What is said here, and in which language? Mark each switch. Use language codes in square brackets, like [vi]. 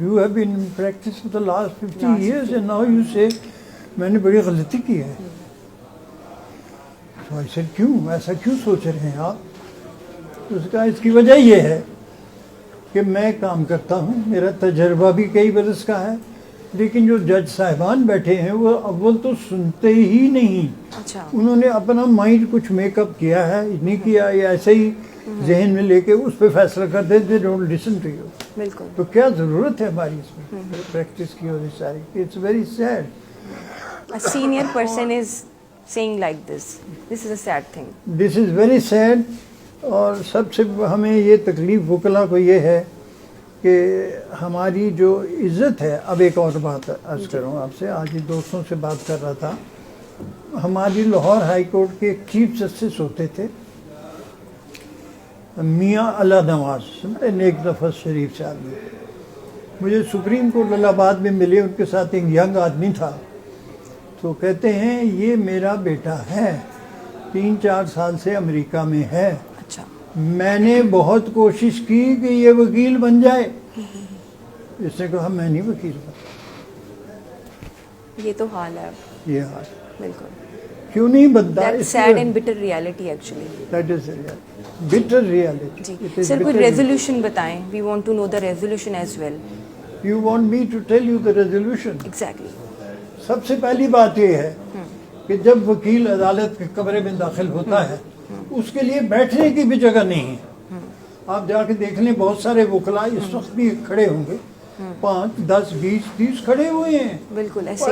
[en] You have been in practice for the last 50 years and now you say [ur] میں نے بڑی غلطی کی ہے. تو ایسے کیوں، ایسا کیوں سوچ رہے ہیں آپ؟ اس کا اس کی وجہ یہ ہے کہ میں کام کرتا ہوں، میرا تجربہ بھی کئی برس کا ہے، لیکن جو جج صاحبان بیٹھے ہیں وہ اول تو سنتے ہی نہیں. انہوں نے اپنا مائنڈ کچھ میک اپ کیا ہے، نہیں کیا، یا ایسے ہی ذہن میں لے کے اس پہ فیصلہ کر دیتے. [en] Don't listen to you. [ur] بالکل. تو کیا ضرورت ہے ہماری اس میں پریکٹس کی ہوئی ساری؟ [en] It's very sad. A senior person is saying like this. This is a sad thing. This is very sad. [ur] اور سب سے ہمیں یہ تکلیف وکلا کو یہ ہے کہ ہماری جو عزت ہے. اب ایک اور بات عرض کروں آپ سے، آج ہی دوستوں سے بات کر رہا تھا. ہماری لاہور ہائی کورٹ کے ایک چیف جسٹس ہوتے تھے میاں اللہ نواز، نیک نفس شریف سے آدمی. مجھے سپریم کورٹ الہ آباد میں ملے، ان کے ساتھ ایک ینگ آدمی تھا. تو کہتے ہیں یہ میرا بیٹا ہے، 3-4 سال سے امریکہ میں ہے. اچھا. میں نے بہت کوشش کی کہ یہ وکیل بن جائے. اس نے کہا میں نہیں وکیل بن. یہ تو حال ہے. یہ حال بالکل. کیوں نہیں بنتا؟ [en] That's sad and bitter reality actually. That is bitter reality. [ur] جی سر کوئی ریزولوشن بتائیں. [en] We want to know the resolution as well. You want me to tell you the resolution? Exactly. [ur] سب سے پہلی بات یہ ہے کہ جب وکیل عدالت کے کمرے میں داخل ہوتا ہے اس کے لیے بیٹھنے کی بھی جگہ نہیں ہے. آپ جا کے دیکھ لیں، بہت سارے وکلا اس وقت بھی کھڑے ہوں گے، 5, 10, 20, 30 کھڑے ہوئے ہیں. بالکل ایسے